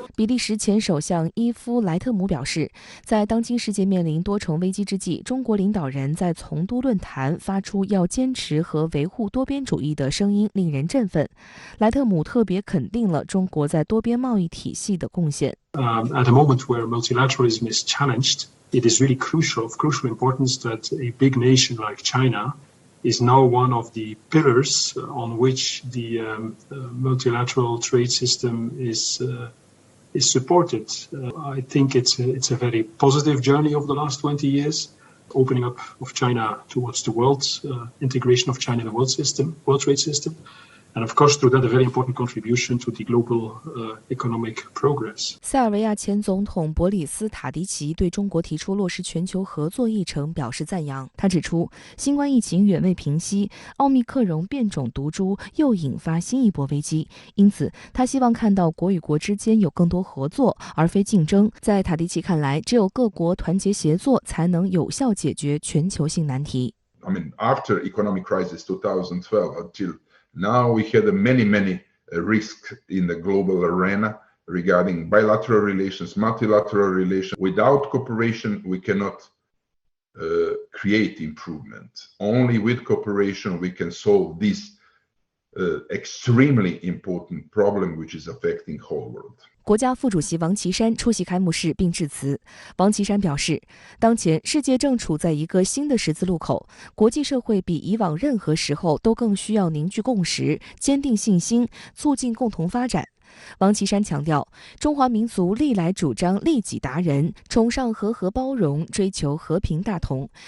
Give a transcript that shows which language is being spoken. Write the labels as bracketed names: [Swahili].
[Chinese] 比利时前首相伊夫莱特姆表示，在当今世界面临多重危机之际，中国领导人在从都论坛发出要坚持和维护多边主义的声音，令人振奋。莱特姆特别肯定了中国在多边贸易体系的贡献。 [English] At a moment where multilateralism is challenged, it is really of crucial importance that a big nation like China is now one of the pillars on which the multilateral trade system is supported. I think it's a very positive journey over the last 20 years, opening up of China towards the world, integration of China in the world trade system. And of course, through that, a very important contribution to the global economic progress. [Chinese] 塞尔维亚前总统博里斯·塔迪奇对中国提出落实全球合作议程表示赞扬。他指出，新冠疫情远未平息，奥密克戎变种毒株又引发新一波危机，因此他希望看到国与国之间有更多合作，而非竞争。在塔迪奇看来，只有各国团结协作，才能有效解决全球性难题。 [English] I mean, after economic crisis 2012 until now, we had many risks in the global arena regarding bilateral relations, multilateral relations. Without cooperation, we cannot create improvement. Only with cooperation, we can solve this extremely important problem which is affecting whole world. [Chinese] 国家副主席王岐山出席开幕式并致辞。王岐山表示，当前世界正处在一个新的十字路口，国际社会比以往任何时候都更需要凝聚共识、坚定信心，促进共同发展。王岐山强调，中华民族历来主张利己达人，崇尚和合包容，追求和平大同。